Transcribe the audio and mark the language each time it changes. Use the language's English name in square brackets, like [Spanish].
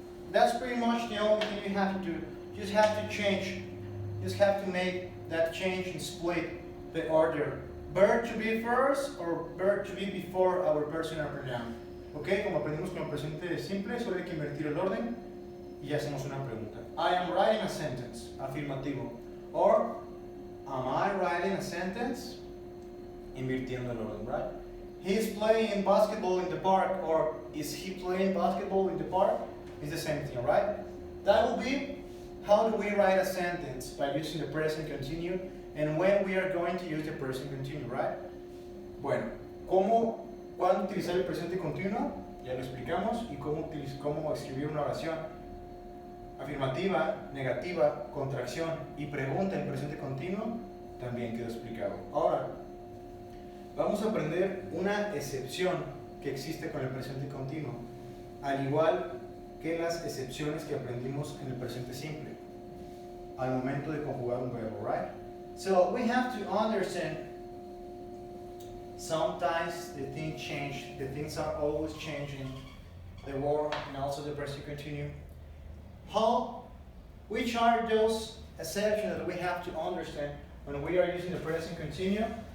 [English] That's pretty much the only thing you have to do. You just have to change. You just have to make that change and split the order. Verb to be first or verb to be before our personal pronoun. [Spanish] Ok, como aprendimos con el presente simple, solo hay que invertir el orden y ya hacemos una pregunta. [English] I am writing a sentence, afirmativo. Or, am I writing a sentence? [Spanish] Invirtiendo el orden, [English] right? He's playing basketball in the park, or is he playing basketball in the park? It's the same thing, right? That will be how do we write a sentence by using the present continuous and when we are going to use the present continuous, right? [Spanish] Bueno, ¿cuándo utilizar el presente continuo? Ya lo explicamos. Y cómo escribir una oración afirmativa, negativa, contracción y pregunta en presente continuo también quedó explicado. Ahora, vamos a aprender una excepción que existe con el presente continuo, al igual que las excepciones que aprendimos en el presente simple, al momento de conjugar un verbo, right? [English] So we have to understand sometimes the things change, the things are always changing, the word and also the present continuous. Which are those exceptions that we have to understand when we are using the present continuous?